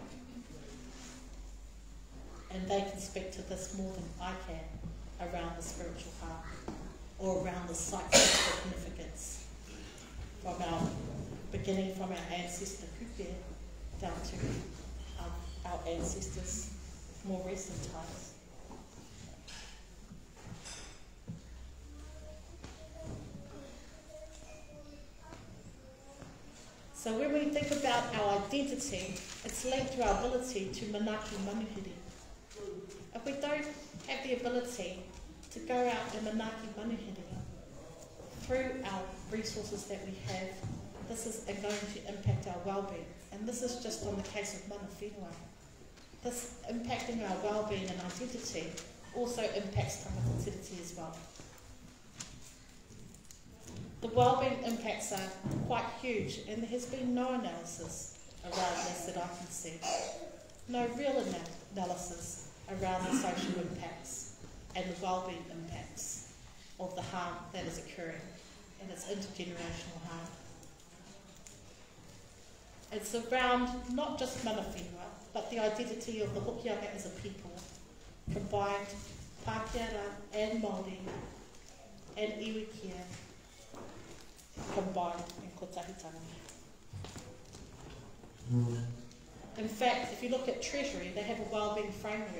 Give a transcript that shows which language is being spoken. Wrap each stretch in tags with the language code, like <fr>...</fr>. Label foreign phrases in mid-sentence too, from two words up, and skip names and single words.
<en>And they can speak to this more than I can around the spiritual harm or around the psychic significance from our beginning from our ancestor Kupe down to our ancestors more recent times. So when we think about our identity, it's linked to our ability to</en> <mi>manaki manuhiri.</mi> <en>If we don't have the ability to go out and</en> <mi>manaki manuhiri</mi> <en>through our resources that we have, this is going to impact our well-being. And this is just on the case of</en> <mi>mana whenua.</mi> <en>This impacting our well-being and identity also impacts</en> <mi>tangata tiriti</mi> <en>as well. The wellbeing impacts are quite huge, and there has been no analysis around this that I can see. No real analysis around the social impacts and the wellbeing impacts of the harm that is occurring, and it's intergenerational harm. It's around not just</en> <mi>mana whenua,</mi> <en>but the identity of the Hokianga as a people, combined Pākehā and Māori and Iwikia, combined in kotahitanga. In fact, if you look at Treasury, they have a wellbeing framework.</en>